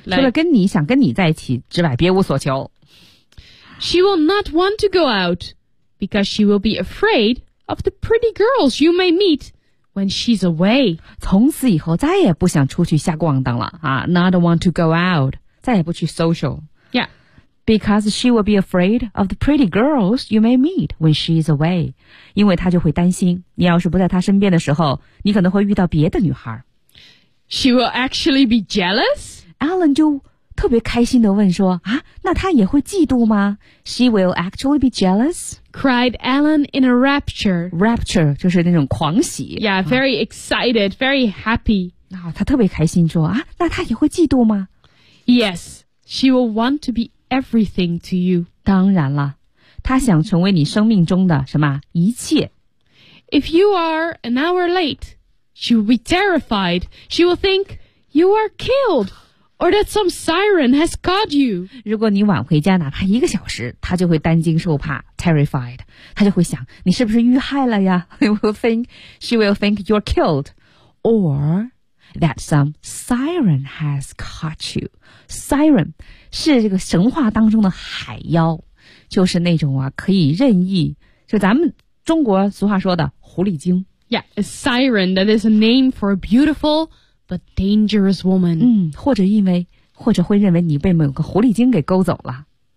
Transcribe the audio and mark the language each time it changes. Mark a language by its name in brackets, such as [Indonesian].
[Chinese] 对，除了跟你想跟你在一起之外，别无所求。 [English] She will not want to go out because she will be afraid of the pretty girls you may meet. When she's away, [Chinese] 从此以后再也不想出去瞎逛荡了啊 ！ [English] Not want to go out, [Chinese] 再也不去 social. [English] Yeah, because she will be afraid of the pretty girls you may meet when she's away. [Chinese] 因为她就会担心，你要是不在她身边的时候，你可能会遇到别的女孩。 [English] She will actually be jealous. [Chinese] Alan 就特别开心地问说啊，那她也会嫉妒吗 ？ [English] She will actually be jealous. Cried Alan in a rapture. [Chinese] Rapture 就是那种狂喜。 [English] Yeah, very excited, very happy. [Chinese] 啊，他特别开心说啊，那他也会嫉妒吗 [English] ？Yes, she will want to be everything to you. [Chinese] 当然了，他想成为你生命中的什么一切。 [English] If you are an hour late, she will be terrified. She will think you are killed. Or that some siren has caught you. [Chinese] 如果你晚回家哪怕一个小时，他就会担惊受怕 ，terrified. 他就会想你是不是遇害了呀 [English] she will think you're killed, or that some siren has caught you. [Chinese] Siren 是这个神话当中的海妖，就是那种啊可以任意，就咱们中国俗话说的狐狸精。 [English] Yeah, a siren that is a name for a beautiful. But dangerous woman. [Chinese] 嗯，或者因为，或者会认为你被某个狐狸精给勾走了。